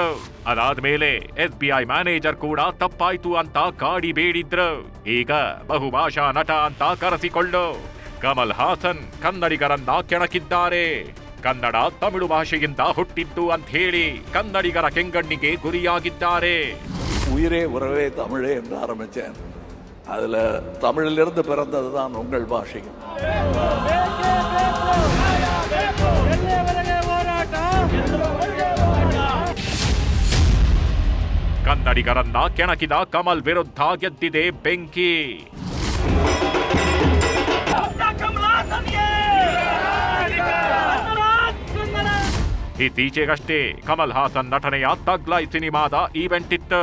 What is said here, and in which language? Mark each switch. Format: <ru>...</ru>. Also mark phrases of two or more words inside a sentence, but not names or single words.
<kn>ಅದಾದ್ಮೇಲೆ SBI ಮ್ಯಾನೇಜರ್ ಕೂಡ ತಪ್ಪಾಯ್ತು ಅಂತ ಕಾಡಿ ಬೇಡಿದ್ರು. ಈಗ ಬಹುಭಾಷಾ ನಟ ಅಂತ ಕರೆಸಿಕೊಳ್ಳು ಕಮಲ್ ಹಾಸನ್ ಕನ್ನಡಿಗರನ್ನ ಕೆಣಕಿದ್ದಾರೆ. ಕನ್ನಡ ತಮಿಳು ಭಾಷೆಯಿಂದ ಹುಟ್ಟಿದ್ದು ಅಂತ ಹೇಳಿ ಕನ್ನಡಿಗರ ಕೆಂಗಣ್ಣಿಗೆ ಗುರಿಯಾಗಿದ್ದಾರೆ.</kn> <ta>உயிரே உறவே தமிழே என்று ஆரம்பிச்சேன். அதுல தமிழிலிருந்து பிறந்ததுதான் உங்கள் பாஷை.</ta> <kn>ಕನ್ನಡಿಗರನ್ನ ಕೆಣಕಿದ ಕಮಲ್ ವಿರುದ್ಧ ಗೆದ್ದಿದೆ ಬೆಂಕಿ. ಇತ್ತೀಚೆಗಷ್ಟೇ ಕಮಲ್ ಹಾಸನ್ ನಟನೆಯ ತಗ್ ಲೈಫ್ ಸಿನಿಮಾದ ಈವೆಂಟ್ ಇತ್ತು.</kn>